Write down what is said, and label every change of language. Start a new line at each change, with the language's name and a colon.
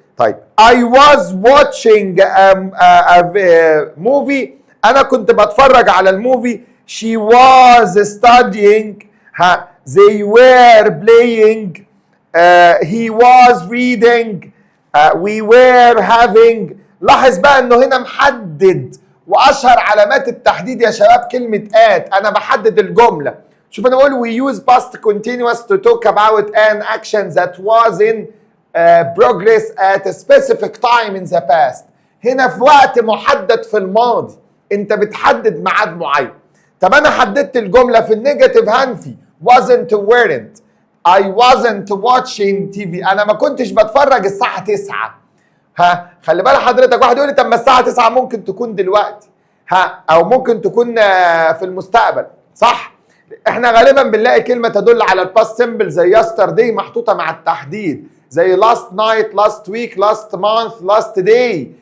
Arabic: طيب
English: I was watching a movie،
Arabic: انا كنت بتفرج على الموفي.
English: she was studying، they were playing، he was reading، we were having.
Arabic: لاحظ بقى انه هنا محدد، واشهر علامات التحديد يا شباب كلمة at. انا بحدد الجملة. شوف انا بقول
English: we use past continuous to talk about an action that was in progress at a specific time in the past.
Arabic: هنا في وقت محدد في الماضي، انت بتحدد ميعاد معين. طب انا حددت الجملة في النيجاتيف هنفي
English: wasn't weren't. I wasn't watching TV،
Arabic: انا ما كنتش بتفرج الساعة 9. خلي بالك حضرتك، واحد يقول لي طب ما الساعة 9 ممكن تكون دلوقتي، او ممكن تكون في المستقبل، صح؟ احنا غالبا بنلاقي كلمة تدل على الباست سيمبل زي yesterday محطوطة مع التحديد، زي
English: last night، last week، last month، last day.